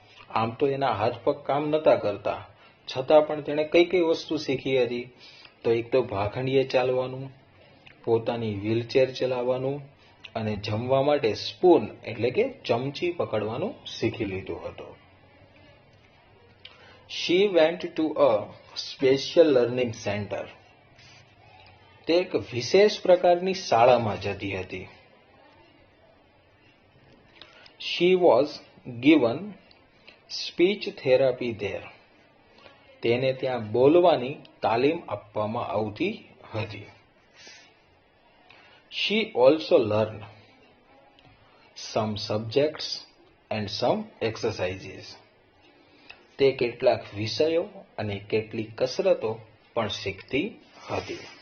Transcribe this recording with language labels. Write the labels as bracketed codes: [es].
[gu] આમ તો એના હાથ પગ કામ નહોતા કરતા, છતાં પણ તેણે કઈ કઈ વસ્તુ શીખી હતી તો એક તો ભાખંડીએ ચાલવાનું, પોતાની વ્હીલચેર ચલાવવાનું અને જમવા માટે સ્પૂન એટલે કે ચમચી પકડવાનું શીખી લીધું હતું. [en] She went to a special learning center. [gu] તે એક વિશેષ પ્રકારની શાળામાં જતી હતી. [en] She was given speech therapy there. [gu] તેને ત્યાં બોલવાની તાલીમ આપવામાં આવતી હતી. [en] She also learned some subjects and some exercises. [gu] તે કેટલાક વિષયો અને કેટલીક કસરતો પણ શીખતી હતી.